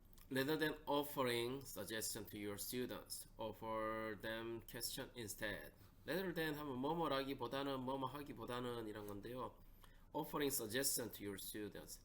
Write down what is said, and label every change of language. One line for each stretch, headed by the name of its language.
English: Rather than offering suggestion to your students, offer them question instead. Rather than
Korean: 하면 뭐뭐라기보다는 뭐뭐 하기보다는 이런 건데요.
English: Offering suggestion to your students.